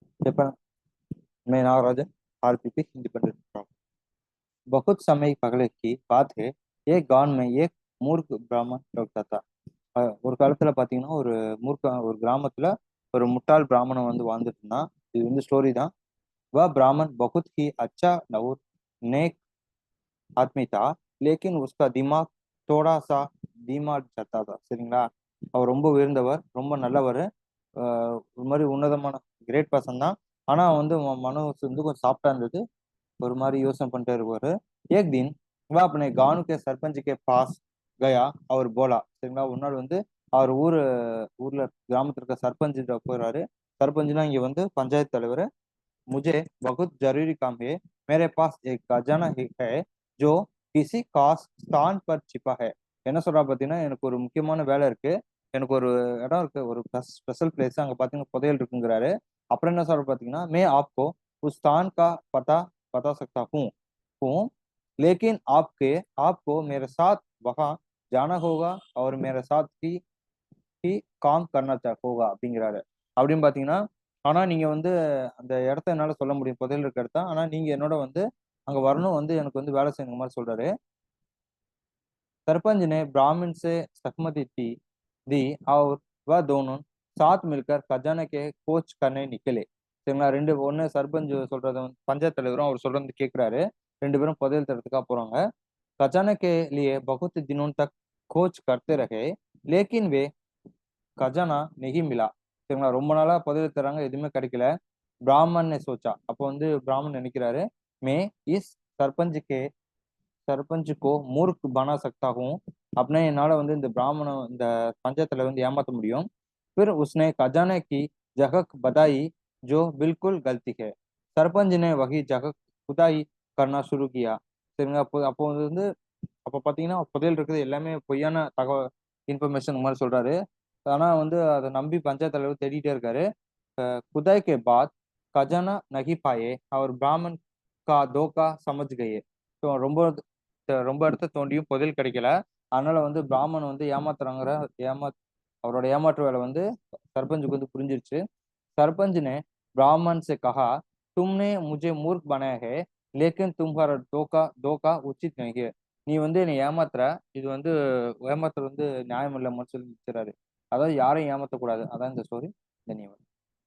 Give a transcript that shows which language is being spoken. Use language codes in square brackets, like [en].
[hi] எப்போ मैं नागराजन आरपीपी हिंदी पंडित हूँ। बहुत समय पहले की बात है। एक गांव में एक मूर्ख ब्राह्मण रहता था. [ta] ஒரு காலத்துல பாத்தீங்கன்னா ஒரு கிராமத்துல ஒரு முட்டாள் பிராமணன் வந்து வாழ்ந்துட்டு இருந்தான். இது வந்து ஸ்டோரி தான். [hi] वह ब्राह्मण बहुत ही अच्छा और नेक आदमी था, लेकिन उसका दिमाग थोड़ा सा धीमा चलता था. [ta] சரிங்களா? அவர் ரொம்ப உயர்ந்தவர், ரொம்ப நல்லவர், ஒரு மாதிரி உன்னதமான கிரேட் பர்சன் தான். ஆனா வந்து மனசு வந்து கொஞ்சம் சாஃப்டா இருந்தது, ஒரு மாதிரி யோசனை பண்ணிட்டே இருப்பாரு. [hi] ஏக் தின் वह अपने गांव के सरपंच के पास गया और बोला. [ta] சரிங்களா? ஒரு நாள் வந்து அவர் ஊர்ல கிராமத்துல இருக்க சர்பஞ்ச் போறாரு. சர்பஞ்ச்னா இங்க வந்து பஞ்சாயத்து தலைவர். [hi] मुझे बहुत जरूरी काम है. मेरे पास एक खजाना है जो किसी खास स्थान पर छिपा है. [ta] என்ன சொல்றா பாத்தீங்கன்னா, எனக்கு ஒரு முக்கியமான வேலை இருக்கு, எனக்கு ஒரு இடம் இருக்கு, ஒரு ஸ்பெஷல் பிளேஸ், அங்க பாத்தீங்கன்னா புதையல் இருக்குங்கிறாரு. அப்புறம் என்ன சொல்ற பாத்தீங்கன்னா, [hi] मैं आपको उस स्थान का पता बता सकता हूँ, लेकिन आपको मेरे साथ वहां जाना होगा और मेरे साथ ही काम करना होगा [ta] அப்படிங்கிறாரு. அப்படின்னு பாத்தீங்கன்னா, ஆனா நீங்க வந்து அந்த இடத்த என்னால சொல்ல முடியும், புதையல் இருக்க இடத்த, ஆனா நீங்க என்னோட வந்து அங்க வரணும், வந்து எனக்கு வந்து வேலை செய்யணுங்க மாதிரி சொல்றாரு. [hi] सरपंच ने ब्राह्मण से सहमति दी और वह दोनों साथ मिलकर खजाने के खोज करने निकले. [ta] சரிங்களா? ரெண்டு ஒண்ணு சர்பஞ்ச் சொல்றத வந்து பஞ்சாயத்து தலைவரும் அவர் சொல்றது கேட்கிறாரு. ரெண்டு பேரும் புதையல் தேடுறதுக்காக போறாங்க. [hi] खजाने के लिए बहुत दिनों तक खोज करते रहे, लेकिन वे खजाना नहीं मिला. [ta] சரிங்களா? ரொம்ப நாளா புதையல் தேடுறாங்க, எதுவுமே கிடைக்கல. [hi] பிராமன் ने सोचा, [ta] அப்போ வந்து பிராமன் நினைக்கிறாரு, [hi] मैं इस सरपंच के सरपंच को मूर्ख बना सकता हूँ. [ta] अपने என்னால வந்து இந்த பஞ்சாயத்துல வந்து ஏமாத்த முடியும். [hi] फिर उसने खजाने की जगह बताई जो बिल्कुल गलती है. सरपंच ने वही जगह खुदाई करना शुरू किया. [ta] சரிங்களா? அப்போ அப்போ வந்து அப்போ பாத்தீங்கன்னா புதையல் இருக்குது எல்லாமே பொய்யான தகவல், இன்ஃபர்மேஷன் மாதிரி சொல்றாரு. ஆனா வந்து அதை நம்பி பஞ்சாயத்து தலைவர் தேடிட்டே இருக்காரு. [hi] खुदाई के बाद खजाना नहीं पाए और ब्राह्मण का धोखा समझ गए. [ta] ஸோ ரொம்ப ரொம்ப இடத்த தோண்டியும் புதையல் கிடைக்கல. அதனால வந்து பிராமன் வந்து ஏமாத்துறாங்கிற ஏமா அவரோட ஏமாற்று வேலை வந்து सरपंच வந்து புரிஞ்சிருச்சு. [hi] सरपंच ने ब्राह्मण से कहा, तुमने मुझे मूर्ख बनाया है, लेकिन तुम्हारा धोखा धोखा उचित नहीं है. [ta] நீ வந்து என்னை ஏமாத்துற, இது வந்து ஏமாத்துறது வந்து நியாயம் இல்லைன்னு சொல்லி நிறுத்துறாரு. அதாவது யாரையும் ஏமாத்தக்கூடாது. அதான் இந்த ஸ்டோரி. தன்யவாத்.